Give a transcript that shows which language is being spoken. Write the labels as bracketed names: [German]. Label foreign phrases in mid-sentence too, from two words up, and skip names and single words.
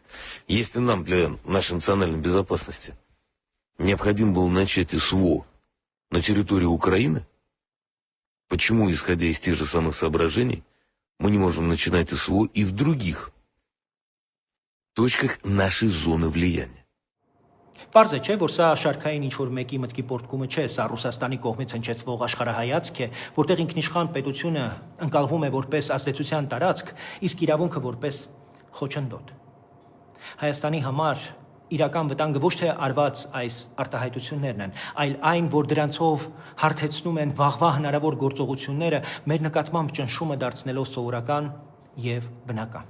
[Russian] Если нам для нашей национальной безопасности необходимо было начать СВО на территории Украины, почему, исходя из тех же самых соображений, мы не можем начинать СВО и в других точках нашей зоны влияния? [Armenian] Պարզ է, չէ, որ սա շարքային ինչ-որ մեկի մտքի պորտկումը չէ, սա Ռուսաստանի կողմից հնչեցվող աշխարհայացք է, որտեղ ինքնիշխան պետությունը ընկալվում է որպես ազդեցության տարածք, իսկ իրավունքը որպես խոչընդոտ։ Հայաստանի համար իրական վտանգը ոչ թե արված այս արտահայտություններն են, այլ այն, որ դրանցով հարթեցնում են վաղվա հնարավոր գործողությունները մեր նկատմամբ ճնշումը դարձնելով սովորական եւ բնական։